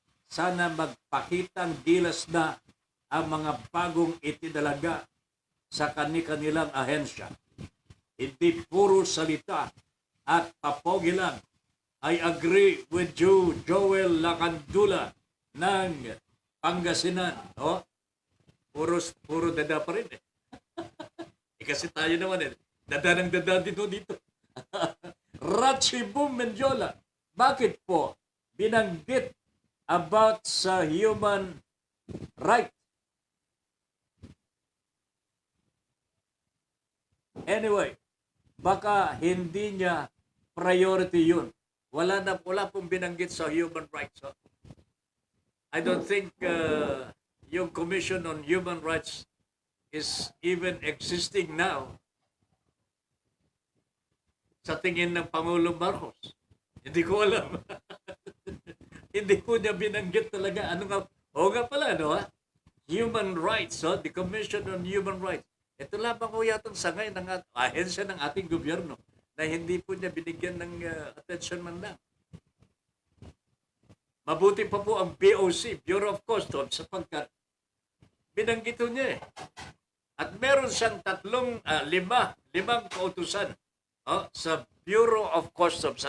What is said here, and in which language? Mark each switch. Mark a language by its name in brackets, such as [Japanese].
[Filipino] Sana magpakitang gilas na ang mga bagong itinalaga sa kanilang ahensya. Hindi puro salita at papogi lang. [English] I agree with you, Joel Lacandola ng Pangasinan. [Filipino] Puro dada pa rin kasi tayo naman dada ng dada dito. Rachi Boom Mendiola. bakit po binanggit about sa human right? Anyway, baka hindi niya priority yun. Wala pong binanggit sa human rights. [English] So, I don't think yung Commission on Human Rights is even existing now [Filipino] sa tingin ng Pangulong Marcos. Hindi ko alam. Hindi po niya binanggit talaga. Ano nga? O nga pala, no? Ha? [English] Human Rights, the Commission on Human Rights. [Filipino] Ito lamang po yatang sangay ng ahensya ng ating gobyerno na hindi po niya binigyan ng attention man lang. Mabuti pa po ang BOC, Bureau of Customs, sapagkat binanggit niya eh. At meron siyang limang kautusan sa Bureau of Customs.